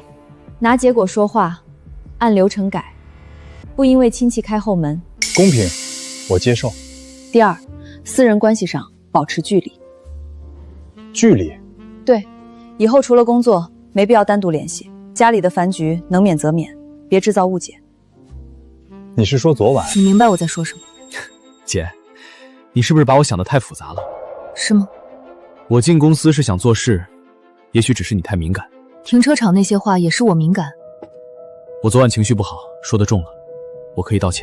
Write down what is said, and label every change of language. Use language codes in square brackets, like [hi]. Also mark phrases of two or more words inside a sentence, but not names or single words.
[zh] 拿結果說話，按流程改，不因為親戚開後門。公平，我接受。第二，私人關係上保持距離。距離？对，以後除了工作，沒必要單獨聯繫。家裡的飯局能免則免，別製造誤解。你是說昨晚？你明白我在說什麼？姐，你是不是把我想得太複雜了？是嗎？我進公司是想做事，也許只是你太敏感。停車场那些話也是我敏感。我昨晚情緒不好，說得重了，我可以道歉。